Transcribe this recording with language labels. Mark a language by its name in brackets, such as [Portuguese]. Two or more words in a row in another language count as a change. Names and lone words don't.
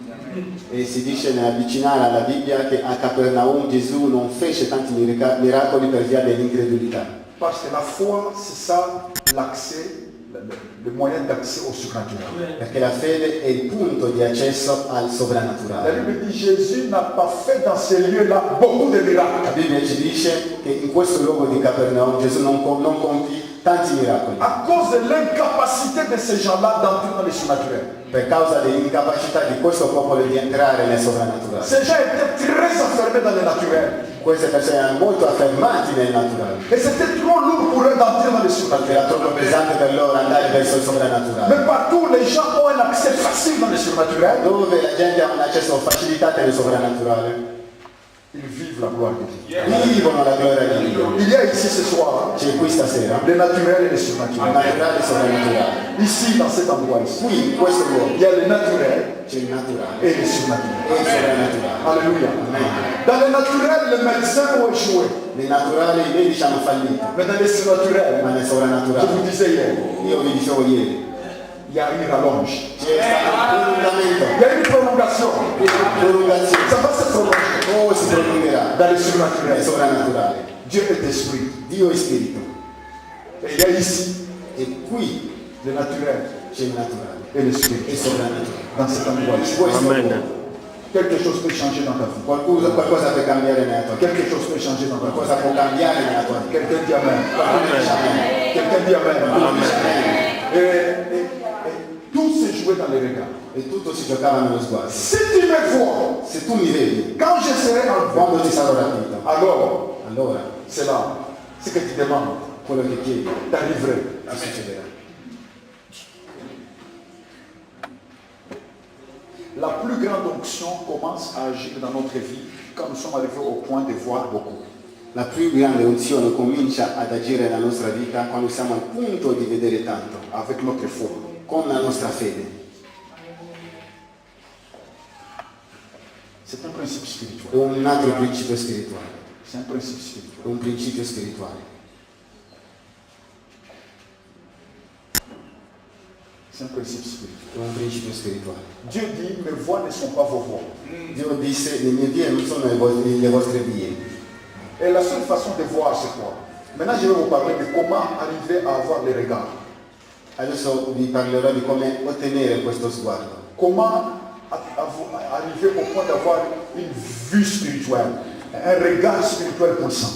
[Italian] E si dice nell'avvicinare alla Bibbia che a Capernaum Gesù non fece tanti miracoli per via dell'incredulità. [French] Parce que la foi, c'est ça l'accès, le moyen d'accès au surnaturel. [Italian] Perché la fede è il punto di accesso al [French] La [Italian] sovrannaturale. [French] Bible dit Jésus n'a pas fait dans ces lieux-là beaucoup de La miracles. [Italian] Bibbia ci dice che in questo luogo di Capernaum Gesù non compì tanti miracoli [French] À cause de l'incapacité de ces gens-là d'entrer dans le surnaturel. [Italian] per causa dell'incapacità di questo popolo di entrare nel sovrannaturale. [French] Ces gens étaient très enfermés dans le naturel. [Italian] Queste persone erano molto affermati nel naturale. [French] Et c'était trop lourd pour eux d'entrer dans le surnaturel. [Italian] Era troppo pesante per loro andare verso il sovrannaturale. [French] Mais partout, les gens ont un accès facile dans le surnaturel. [Italian] Dove la gente ha un accesso facilitato nel sovrannaturale. [French] Ils vivent la gloire de Dieu. [Italian] Vivono la gloria di Dio. [French] Il y a ici ce soir [Italian] C'è qui stasera [French] le naturel et le [Italian] il [French] surnaturel. [Italian] naturale e il sovrannaturale. [French] Ici, dans cet endroit ici, [Italian] Qui in questo luogo [French] il y a le naturel [Italian] c'è il naturale [French] et le [Italian] e [French] surnaturel. [Italian] il sovrannaturale. [French] Alléluia. [Italian] Amen. [French] Dans le naturel, les médecins ont échoué. [Italian] Nel naturale i medici hanno fallito, [French] Mais dans le surnaturel, [Italian] ma nel [French] je [Italian] sovrannaturale, [French] vous disais hier, [Italian] io vi dicevo ieri, [French] il y a une rallonge. [Italian] c'è stato un prolungamento, [French] Il y a une prolongation. [Italian] prolungazione. [French] Ça va se prolonger [Italian] Oh, si prolungherà [French] dans le [Italian] nel [French] surnaturel. [Italian] sovrannaturale. [French] Dieu est esprit. [Italian] Dio è spirito [French] Et il y a ici [Italian] e qui [French] le naturel [Italian] c'è il naturale [French] et le [Italian] e il [French] spirit. [Italian] sovrannaturale. [French] Dans cet endroit ici. [Italian] Questo [French] Quelque chose peut changer dans ta vie. [Italian] qualcosa può cambiare nella tua vita, [French] Quelque chose peut changer dans ta vie. [Italian] qualcosa può cambiare nella tua vita. [French] Quelqu'un dit Amen. [Italian] Amen. [French] Quelqu'un dit Amen. [Italian] Amen. [French] Et tout se jouait dans les regards. [Italian] E tutto si giocava nello sguardo. [French] Si tu me vois, [Italian] Se tu mi vedi, [French] quand je serai en vie, [Italian] quando ti sarò rapito, [French] alors [Italian] allora [French] c'est là. Ce que tu demandes, [Italian] quello che chiedi [French] t'arriverai. [Italian] ti succederà. [French] La plus grande onction commence à agir dans notre vie quand nous sommes arrivés au point de voir beaucoup. [Italian] La più grande unzione comincia ad agire nella nostra vita quando siamo al punto di vedere tanto, [French] Avec notre foi. [Italian] con la nostra fede. [French] C'est un principe spirituel. [Italian] È un altro principio spirituale. [French] C'est un principe spirituel. [Italian] È un principio spirituale. [French] C'est un principe spirituel. [Italian] È un principio spirituale. [French] Dieu dit, mes voies ne sont pas vos voies. [Italian] Dio disse, le mie vie non sono le vostre vie. [French] Et la seule façon de voir, c'est quoi? Maintenant, je vais vous parler de comment arriver à avoir les regards. [Italian] Adesso vi parlerò di come ottenere questo sguardo. [French] Comment arriver au point d'avoir une vue spirituelle, un regard spirituel puissant.